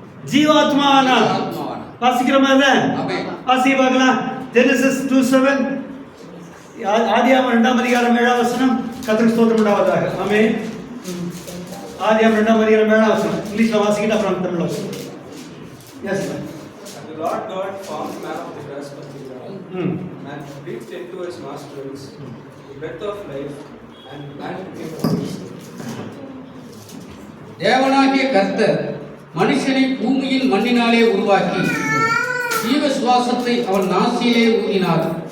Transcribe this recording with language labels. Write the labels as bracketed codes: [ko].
[ta] ஜீவாத்மாவானா வாசிக்கிற மாதிரி தான் வாசிக்க பார்க்கலாம். ஜெனசிஸ் 2:7, ஆதியாகமம் 2ஆம் அதிகாரம் 7ஆம் வசனம். கர்த்தருக்கு ஸ்தோத்திரம் உண்டாவதாக. ஆமென். ஆதியாகமம் 2ஆம் அதிகாரம் 7ஆம் வசனம். இங்கிலீஷ்ல வாசிக்கிட்டு அப்புறம் தமிழ்ல வாசிக்கலாம். [en] Yes sir. And the Lord God formed man of the dust of the ground, and breathed into his nostrils the breath of life, and man became a person. [ta] தேவனாகிய கர்த்தர் மனுஷனை பூமியின் மண்ணினாலே உருவாக்கி ஜீவ சுவாசத்தை அவன் நாசியிலே ஊதினார்.